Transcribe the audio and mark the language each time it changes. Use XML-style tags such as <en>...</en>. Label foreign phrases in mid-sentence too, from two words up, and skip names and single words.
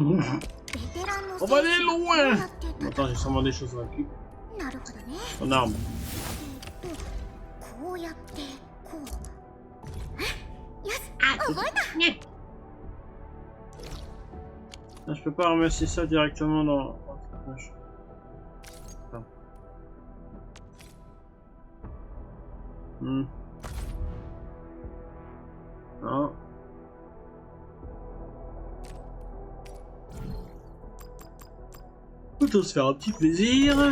<fr>On va aller loin. Attends, j'ai sûrement des choses à récupérer.</fr> <ja>なるほどね。</ja> <fr>Ton arme.</fr> <ja>こうやってこう。よし、覚えた。</ja> <fr>Non, je peux pas ramasser ça directement dans... Non. Plutôt se faire un petit plaisir.</fr>